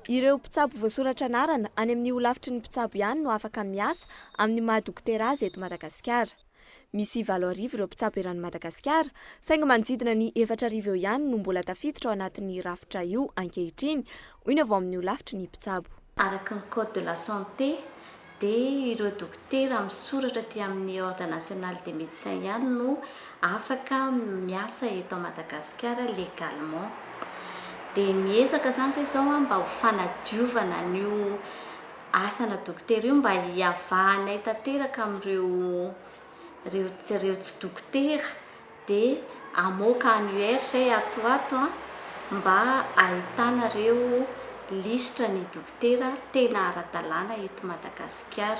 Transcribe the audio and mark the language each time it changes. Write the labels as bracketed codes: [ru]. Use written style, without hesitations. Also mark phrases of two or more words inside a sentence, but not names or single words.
[mg] Ireo mpitsabo voasoratra anarana any amin'ny holavitry ny mpitsabo ihany no afaka miasa amin'ny mahadokotera azy eto Madagasikara. Misy 7 ireo mpitsabo eran'ny Madagasikara, saingy manodidina ny 4 eo ihany no mbola tafiditra ao anatin'ny rafitra io ankehitriny, hoy ny avy amin'ny holavitry ny mpitsabo. Araka ny [fr] code de la santé [mg] dia ireo dokotera misoratra aty amin'ny [fr] ordre national des médecins [mg] ihany no afaka miasa eto Madagasikara légalement. Dia miezaka zany izao mba ho fanadiovana n'io asana dokotera io mba hiavahanay tanteraka amin'ireo tsy dokotera dia amoaka annuaire izay atoato mba ahitana ireo listra ny dokotera tena ara-dalàna eto Madagasikara.